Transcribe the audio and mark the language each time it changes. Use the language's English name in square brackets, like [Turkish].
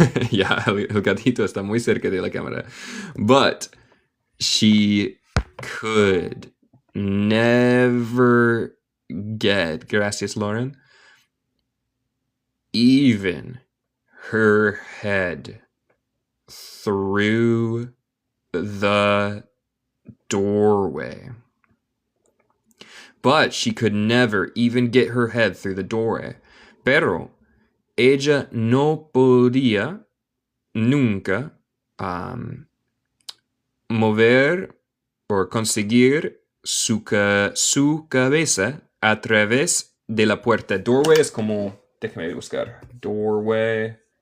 [Spanish] ya, el gatito está muy cerca de la cámara. [English] But she could never get, [Spanish] gracias, [English] Lauren, even her head through the doorway. But she could never even get her head through the doorway. [Spanish] Pero ella no podía nunca mover o conseguir su cabeza a través de la puerta. Doorway es como... Déjame buscar. Doorway.